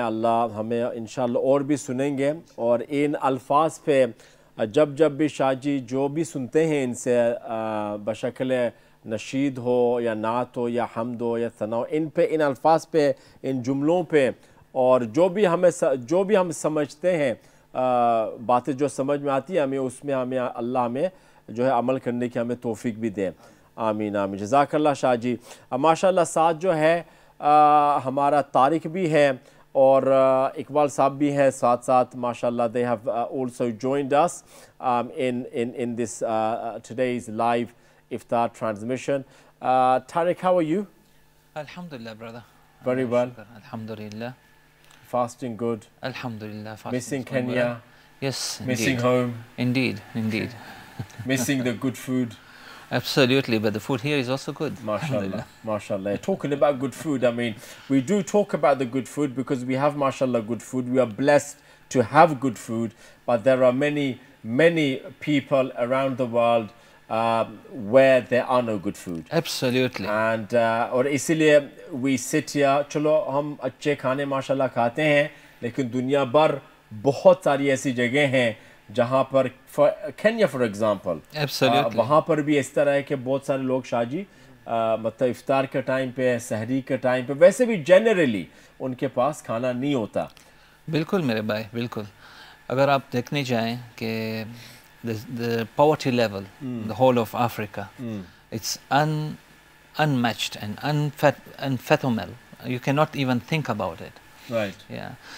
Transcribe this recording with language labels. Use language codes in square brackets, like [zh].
[ur] اللہ ہمیں انشاءاللہ اور بھی سنیں گے, اور ان الفاظ پہ جب بھی شاہ جی جو بھی سنتے ہیں ان سے بشکل نشید ہو یا نعت ہو یا حمد ہو یا ثنا ہو, ان پہ ان الفاظ پہ ان جملوں پہ اور جو بھی ہم سمجھتے ہیں باتیں جو سمجھ میں آتی ہیں ہمیں اس میں ہمیں اللہ ہمیں جو ہے عمل کرنے کی ہمیں توفیق بھی دیں. آمین آمین. جزاک اللہ شاہ جی. ماشاء اللہ ساتھ جو ہے ہمارا طارق بھی ہے اور اقبال صاحب بھی ہے ساتھ ساتھ ماشاء اللہ. [en] they have also joined us in this today's live iftar transmission. Tariq, how are you? Alhamdulillah, brother. Very well. Alhamdulillah. Fasting good. Alhamdulillah. Missing Kenya. Yes, Missing indeed. home. Indeed, indeed. Missing the good food. Absolutely, but the food here is also good. MashaAllah, MashaAllah. Talking about good food, I mean, we do talk about the good food because we have, MashaAllah, good food. We are blessed to have good food, but there are many people around the world where there are no good food. Absolutely. And [ur] اور اسی لیے we sit here, چلو ہم اچھے کھانے ماشاءاللہ کھاتے ہیں, لیکن دنیا بھر بہت ساری ایسی جگہیں ہیں جہاں پر کینیا فار ایگزامپل, وہاں پر بھی اس طرح ہے کہ بہت سارے لوگ شاہ جی مطلب افطار کے ٹائم پہ, سحری کے ٹائم پہ, ویسے بھی جنرلی ان کے پاس کھانا نہیں ہوتا. بالکل میرے بھائی, بالکل. اگر آپ دیکھنے جائیں کہ [en] the poverty level, the whole of Africa, it's unmatched and unfathomable. You cannot even think about it. Right. Yeah.